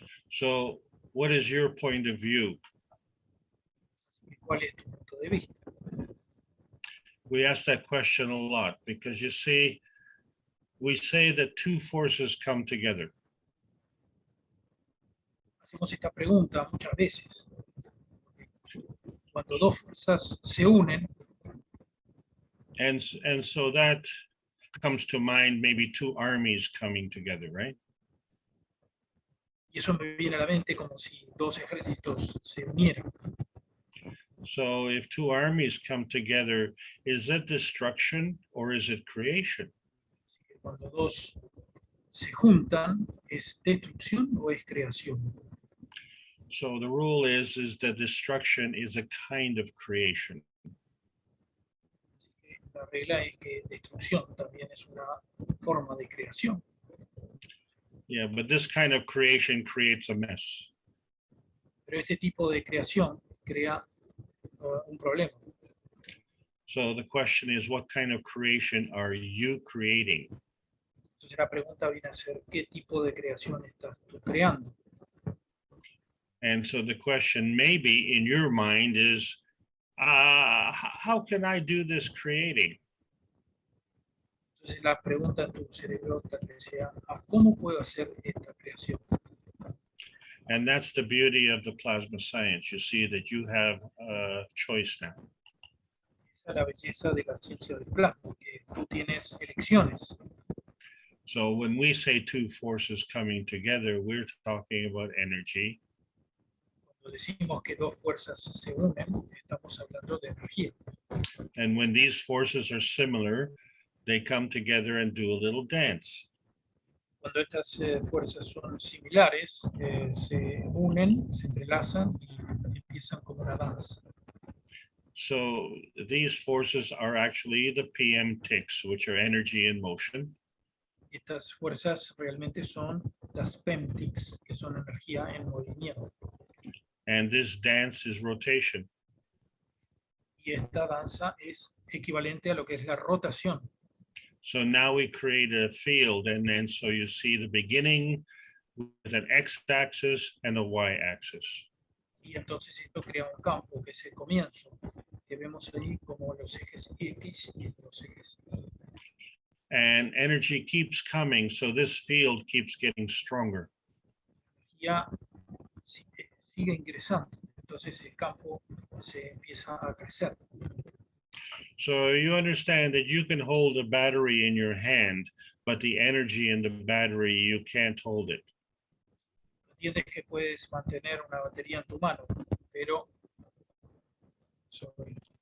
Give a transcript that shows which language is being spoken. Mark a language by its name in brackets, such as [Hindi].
[English] So what is your point of view? [Spanish] ¿Cuál es tu punto de vista? [English] We ask that question a lot because you see, we say that 2 forces come together. [Spanish] Hacemos esta pregunta muchas veces. Cuando 2 fuerzas se unen, [English] And so that comes to mind maybe 2 armies coming together, right? [Spanish] y eso me viene a la mente como si 2 ejércitos se unieran. [English] So if 2 armies come together, is that destruction or is it creation? [Spanish] Así que cuando 2 se juntan, ¿es destrucción o es creación? [English] So the rule is that destruction is a kind of creation. [Spanish] Así que la regla es que destrucción también es una forma de creación. [English] Yeah, but this kind of creation creates a mess. [Spanish] Pero este tipo de creación crea un problema. [English] So the question is, what kind of creation are you creating? [Spanish] Entonces la pregunta viene a ser, ¿qué tipo de creación estás tú creando? [English] And so the question maybe in your mind is, how can I do this creating? [Spanish] Entonces la pregunta en tu cerebro tal vez sea, ¿cómo puedo hacer esta creación? [English] And that's the beauty of the plasma science. You see that you have a choice now. [Spanish] Esa es la belleza de la ciencia del plasma, que tú tienes elecciones. [English] So when we say 2 forces coming together, we're talking about energy. [Spanish] Cuando decimos que 2 fuerzas se unen, estamos hablando de energía. [English] And when these forces are similar, they come together and do a little dance. [Spanish] Cuando estas fuerzas son similares, se unen, se entrelazan y empiezan como una danza. [English] So these forces are actually the PM ticks, which are energy in motion. [Spanish] Estas fuerzas realmente son las PEMTICs, que son energía en movimiento. [English] And this dance is rotation. [Spanish] Y esta danza es equivalente a lo que es la rotación. [English] So now we create a field, and then so you see the beginning with an x-axis and a y-axis. [Spanish] Y entonces esto crea un campo que es el comienzo, que vemos ahí como los ejes X y los ejes Y. [English] And energy keeps coming, so this field keeps getting stronger. [Spanish] Ya sigue ingresando, entonces el campo se empieza a crecer. [English] So you understand that you can hold a battery in your hand, but the energy in the battery, you can't hold it. [Spanish] Entiendes que puedes mantener una batería en tu mano, pero sorry.